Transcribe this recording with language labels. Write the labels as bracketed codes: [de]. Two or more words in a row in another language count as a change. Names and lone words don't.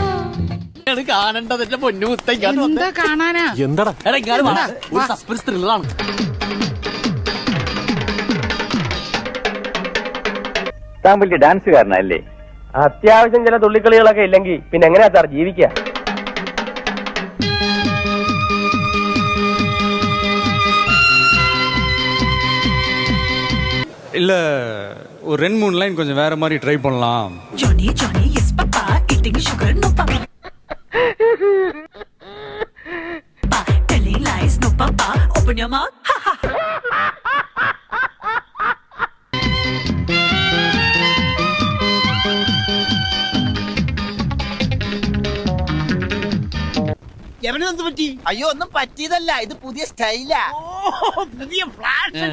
[ml] കാണേണ്ടതിന്റെ പൊന്നു എന്താ കാണാനാ എന്താടാ സസ്പെൻസ് ത്രില്ലറാണ്. താൻ വലിയ ഡാൻസുകാരനല്ലേ? അത്യാവശ്യം ചില തുള്ളിക്കളികളൊക്കെ ഇല്ലെങ്കിൽ പിന്നെ എങ്ങനെയാ സാർ ജീവിക്കുക? [ta] இல்ல ஒரு 2-3 லைன் கொஞ்சம் வேற மாதிரி ட்ரை பண்ணலாம். [en] Johnny Johnny yes papa eating sugar no papa telling lies no papa open your mouth ha ha [ml] എവനെന്ത് പറ്റി? അയ്യോ ഒന്നും പറ്റിയതല്ല, ഇത് പുതിയ സ്റ്റൈലാ. പുതിയ ഫ്ലാഷൻ.